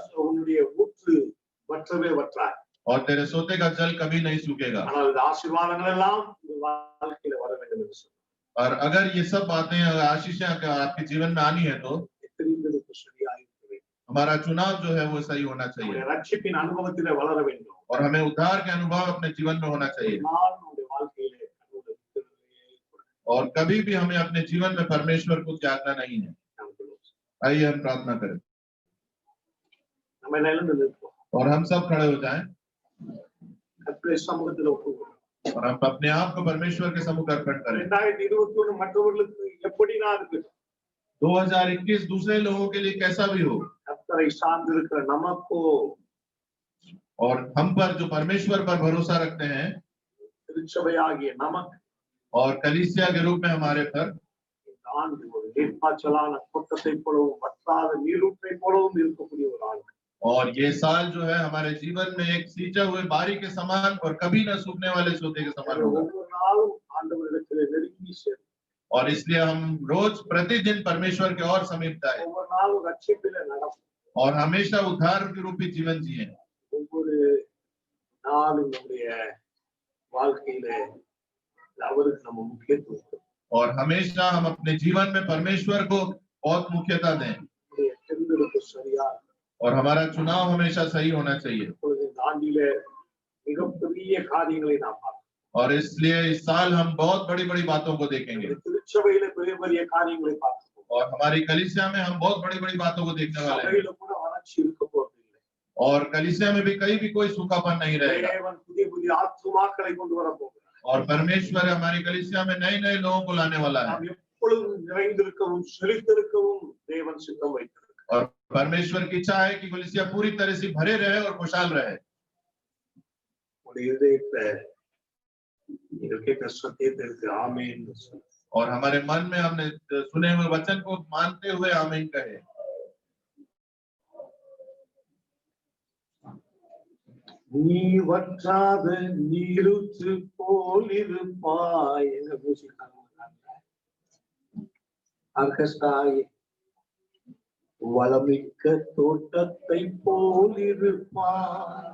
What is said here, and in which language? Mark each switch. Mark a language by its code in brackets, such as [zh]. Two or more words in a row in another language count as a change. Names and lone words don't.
[ta] உன்னுடைய ஊற்று வற்றவே வற்றாது, [hi] और तेरे सोते का जल कभी नहीं सूखेगा। [ta] ஆனால் இந்த ஆசீர்வாதங்கள் எல்லாம் இந்த வாழ்க்கையில வர வேண்டும் என்று சொன்னார்। [hi] और अगर ये सब बातें, अगर आशीषें आपके जीवन में आनी है तो [ta] தெரிந்ததுக்கு சரியாக இருக்க வேண்டும்। [hi] हमारा चुनाव जो है वो सही होना चाहिए। [ta] நம்முடைய ரட்சிப்பின் அனுபவத்திலே வளர வேண்டும்। [hi] और हमें उद्धार के अनुभव अपने जीवन में होना चाहिए। [ta] ஒரு நாள் நம்முடைய வாழ்க்கையிலே கடவுளை விட்டுவிடவே கூடாது। [hi] और कभी भी हमें अपने जीवन में परमेश्वर को त्यागना नहीं है। आइए हम प्रार्थना करें [ta] நம்ம எல்லாம் எழுந்து நிற்போம்। [hi] और हम सब खड़े हो जाएं [ta] கர்த்தருடைய சமூகத்தில் ஒப்புக்கொள்வோம்। [hi] और हम अपने आप को परमेश्वर के सम्मुख अर्पण करें। [ta] 2021 மற்றவர்களுக்கு எப்படி நான் இருக்கு, [hi] 2021 दूसरे लोगों के लिए कैसा भी हो, [ta] கர்த்தரை சார்ந்து இருக்கிற நமக்கோ, [hi] और हम पर जो परमेश्वर पर भरोसा रखते हैं [ta] திருச்சபையாகிய நமக்கு [hi] और कलीसिया के रूप में हमारे पर [ta] இந்த ஆண்டு ஒரு நீர்ப்பாய்ச்சலான தோட்டத்தை போலவும் வற்றாத நீரூற்றை போலவும் இருக்கக்கூடிய ஒரு ஆண்டு। [hi] और ये साल जो है हमारे जीवन में एक सींचे हुए बारी के समान और कभी न सूखने वाले सोते के समान होगा। [ta] ஒவ்வொரு நாளும் ஆண்டவரிடத்திலே நெருங்கி சேரும். [hi] और इसलिए हम रोज प्रतिदिन परमेश्वर के और समीप जाए [ta] ஒவ்வொரு நாளும் ரட்சிப்பிலே நடக்கும். [hi] और हमेशा उद्धार के रूपी जीवन जिए। [ta] ஒவ்வொரு நாளும் நம்முடைய வாழ்க்கையிலே அவருக்கு நம்ம முக்கியத்துவம் கொடுப்போம். [hi] और हमेशा हम अपने जीवन में परमेश्वर को बहुत मुख्यता दें [ta] நம்முடைய தேர்ந்தெடுப்பு சரியா இருக்கும். [hi] और हमारा चुनाव हमेशा सही होना चाहिए। [ta] இப்பொழுது இந்த ஆண்டிலே மிகப்பெரிய காரியங்களை நாம் பார்க்கிறோம். [hi] और इसलिए इस साल हम बहुत बड़ी बड़ी बातों को देखेंगे [ta] இந்த திருச்சபையிலே பெரிய பெரிய காரியங்களை பார்க்கிறோம். [hi] और हमारी कलीसिया में हम बहुत बड़ी बड़ी बातों को देखने वाले हैं। [ta] சபையில கூட வறட்சி இருக்க போவதில்லை. [hi] और कलीसिया में भी कहीं भी कोई सूखापन नहीं रहेगा [ta] தேவன் புதிய புதிய ஆத்துமாக்களை கொண்டு வர போகிறார். [hi] और परमेश्वर हमारी कलीसिया में नए नए लोगों को लाने वाला है। [ta] நாம் எப்பொழுதும் நிறைந்திருக்கவும் செழித்திருக்கவும் தேவன் சித்தம் வைத்திருக்கிறார். [hi] और परमेश्वर की इच्छा है कि कलीसिया पूरी तरह से भरे रहे और खुशहाल रहे। [ta] உங்களுடைய இதயத்தை நீங்கள் கேட்கிற சத்தியத்திற்கு ஆமென் என்று சொல்லுங்க. [hi] और हमारे मन में हमने सुने हुए वचन को मानते हुए आमीन कहे। [ta] நீ வற்றாத நீருற்று போல் இருப்பாய் என்ற ஆர்கெஸ்ட்ராய் வளமிக்க தோட்டத்தை போல் இருப்பாய்.